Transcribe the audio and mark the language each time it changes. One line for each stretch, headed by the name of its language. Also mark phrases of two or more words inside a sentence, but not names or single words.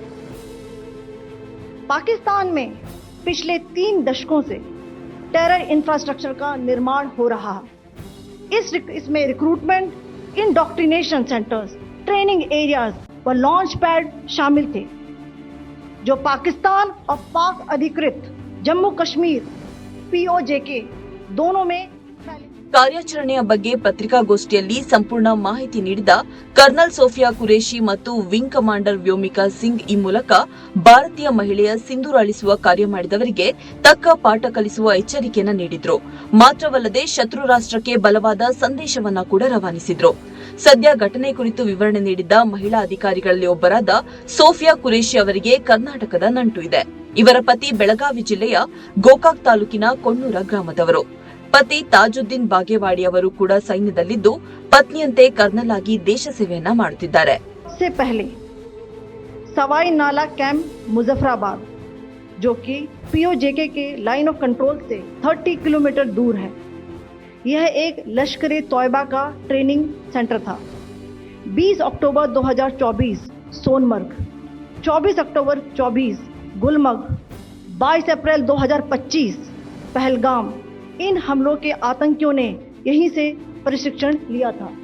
Hindi: पाकिस्तान में पिछले 3 दशकों से
English: terror infrastructure
Hindi: का निर्माण हो रहा है। इसमें
English: recruitment, indoctrination centres, training areas
Hindi: व
English: launch pad
Hindi: शामिल थे, जो पाकिस्तान और पाक अधिकृत जम्मू कश्मीर POJK दोनों में
Kannada: ಕಾರ್ಯಾಚರಣೆಯ ಬಗ್ಗೆ ಪತ್ರಿಕಾಗೋಷ್ಠಿಯಲ್ಲಿ ಸಂಪೂರ್ಣ ಮಾಹಿತಿ ನೀಡಿದ ಕರ್ನಲ್ ಸೋಫಿಯಾ ಕುರೇಶಿ ಮತ್ತು
English: wing commander
Kannada: ವ್ಯೋಮಿಕಾ ಸಿಂಗ್ ಈ ಮೂಲಕ ಭಾರತೀಯ ಮಹಿಳೆಯ ಸಿಂಧೂರ ಅಳಿಸುವ ಕಾರ್ಯ ಮಾಡಿದವರಿಗೆ ತಕ್ಕ ಪಾಠ ಕಲಿಸುವ ಎಚ್ಚರಿಕೆಯನ್ನ ನೀಡಿದ್ರು. ಮಾತ್ರವಲ್ಲದೆ ಶತ್ರು ರಾಷ್ಟ್ರಕ್ಕೆ ಬಲವಾದ ಸಂದೇಶವನ್ನ ಕೂಡ ರವಾನಿಸಿದ್ರು. ಸದ್ಯ ಘಟನೆ ಕುರಿತು ವಿವರಣೆ ನೀಡಿದ್ದ ಮಹಿಳಾ ಅಧಿಕಾರಿಗಳಲ್ಲಿ ಒಬ್ಬರಾದ ಸೋಫಿಯಾ ಕುರೇಶಿ ಅವರಿಗೆ ಕರ್ನಾಟಕದ ನಂಟು ಇದೆ. ಇವರ ಪತಿ ಬೆಳಗಾವಿ ಜಿಲ್ಲೆಯ ಗೋಕಾಕ್ ತಾಲೂಕಿನ ಕೊಣ್ಣೂರ ಗ್ರಾಮದವರು. ಪತಿ ತಾಜುದ್ದೀನ್ ಬಾಗೇವಾಡಿ ಅವರು ಕೂಡ ಸೈನ್ಯದಲ್ಲಿದ್ದು ಪತ್ನಿಯಂತೆ ಕರ್ನಲ್ ಆಗಿ ದೇಶ ಸೇವೆಯನ್ನ ಮಾಡುತ್ತಿದ್ದಾರೆ.
Hindi: से पहले सवाई नाला कैंप मुजफ्फराबाद, जो कि POJK के लाइन ऑफ कंट्रोल से 30 किलोमीटर दूर है, यह एक लश्कर ए तौयबा का
English: training centre
Hindi: था। 20 अक्टूबर 2024 सोनमर्ग, 24 अक्टूबर 24 गुलमर्ग, 22 अप्रैल 2025 पहलगाम, इन हमलों के आतंकियों ने यहीं से प्रशिक्षण लिया था।